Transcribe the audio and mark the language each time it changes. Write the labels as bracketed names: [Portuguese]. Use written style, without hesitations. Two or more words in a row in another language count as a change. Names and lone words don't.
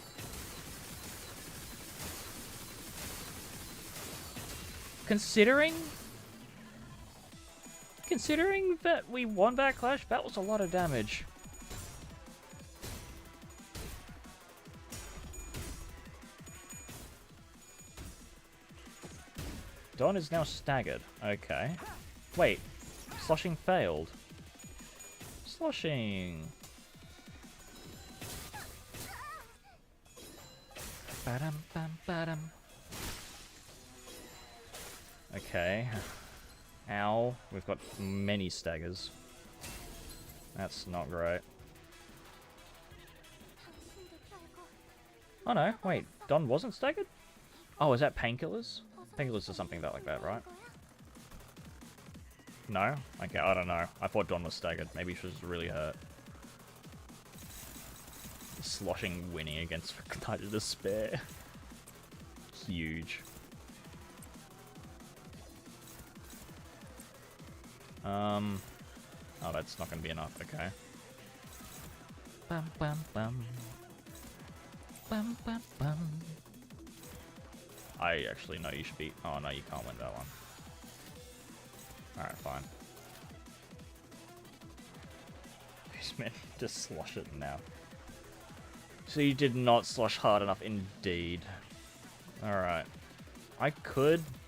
[English] Considering that we won that clash, that was a lot of damage. Dawn is now staggered. Okay. Wait. Sloshing failed. Sloshing. Ba-dum, bum, ba-dum. Okay. Ow. We've got many staggers. That's not great. Oh no, wait. Don wasn't staggered? Oh, is that painkillers? Painkillers or something like that, right? No? Okay, I don't know. I thought Don was staggered. Maybe she was really hurt. Sloshing winning against Knight of Despair. Huge. Oh, that's not gonna be enough, okay. Bum bum bum. Bum bum bum. I actually know you should be... Oh no, you can't win that one. Alright, fine. These men just slosh it now. So you did not slosh hard enough indeed. Alright. I could...